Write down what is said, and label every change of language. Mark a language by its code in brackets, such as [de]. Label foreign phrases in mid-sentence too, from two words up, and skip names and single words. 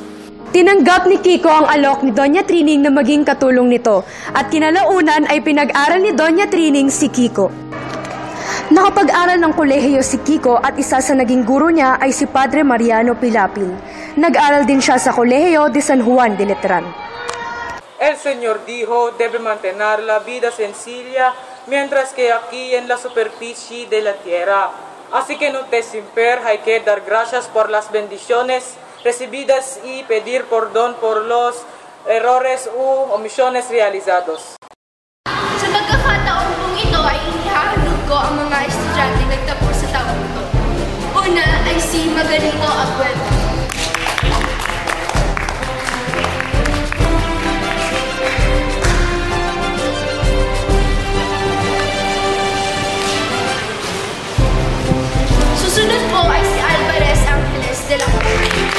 [tl] Tinanggap ni Kiko ang alok ni Doña Trining na maging katulong nito at kinalaunan ay pinag-aral ni Doña Trining si Kiko. Nakapag-aral ng kolehiyo si Kiko at isa sa naging guro niya ay si Padre Mariano Pilapil. Nag-aral din siya sa Kolehiyo de San Juan de Letran. [es] El Señor dijo, debe mantener la vida sencilla mientras que aquí en la superficie de la tierra. Así que no te simper, hay que dar gracias por las bendiciones recibidas y pedir perdón por los errores u omisiones realizados. [tl] Sa pagkakataon pong ito ay inihahalog ko ang mga estudyante nagtapos sa taong ito. Una ay si Magalito Aguero. Susunod po ay si Alvarez Angeles de la Cruz.